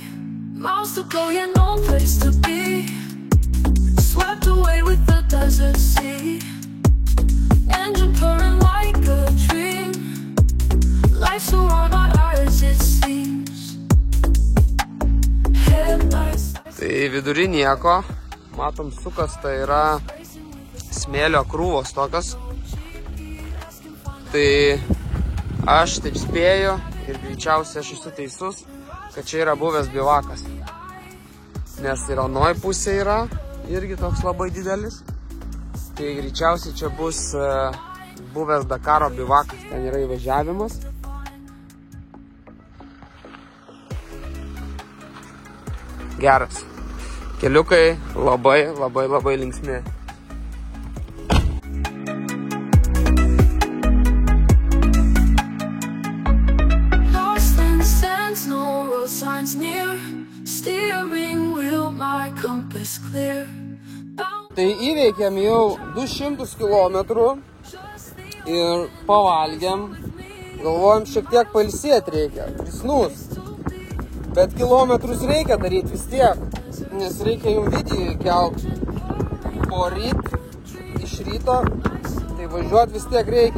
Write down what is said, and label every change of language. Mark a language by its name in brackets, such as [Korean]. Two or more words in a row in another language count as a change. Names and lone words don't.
[English] Miles to go, yeah, no place to be. Swept away with the desert sea. Engine purring like a dream. Life's so wrong, not ours it seems. Headlights. [Lithuanian] Tai vidury nieko, matom sukasta yra smėlio krūvos tokios. Tai aš taip spėju ir greičiausiai aš esu teisus, kad čia yra buvęs bivakas. Nes ir anoj pusė yra irgi toks labai didelis. Tai greičiausiai čia bus buvęs Dakaro bivakas, ten yra įvažiavimas. Geras. Keliukai labai linksmi. [English] Lost in sands, no road signs near. Steering wheel, my compass clear. [Lithuanian] Tai įveikėm jau 200 km ir pavalgėm. Galvojom, šiek tiek pailsėti reikia, prisnūs. Bet kilometrus reikia daryti vis tiek, nes reikia jums video kelti poryt, iš ryto, tai važiuoti vis tiek reikia.